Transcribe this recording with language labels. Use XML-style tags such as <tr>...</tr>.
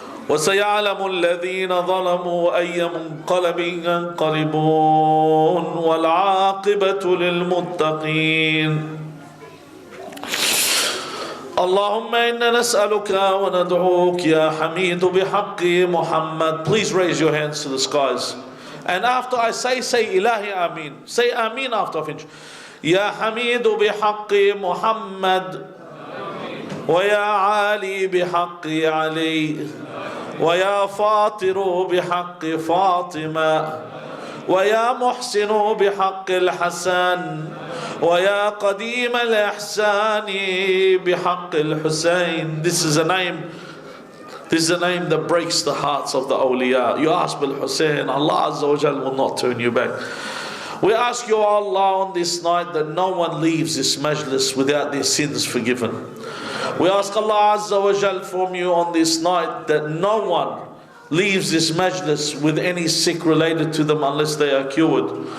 <ar>وسيعلم الذين ظلموا أي منقلب ينقلبون والعاقبة للمتقين. اللهم إنا نسألك وندعوك يا حميد بحق محمد.</ar> <en>Please raise your hands to the skies. And after I say Ilahi Ameen. Say Ameen after I finish.</en> <ar>يا حميد بحق محمد ويا عالي بحق علي ويا فاطر بحق فاطمة ويا محسن بحق الحسن ويا قديم الإحسان بحق الحسين.</ar> <en>This is a name that breaks the hearts of the awliya. You ask bil Hussein, Allah Azza wa Jal will not turn you back. We ask you, Allah, on this night that no one leaves this majlis without their sins forgiven. We ask Allah Azza wa Jal from you on this night that no one leaves this majlis with any sick related to them unless they are cured.</en>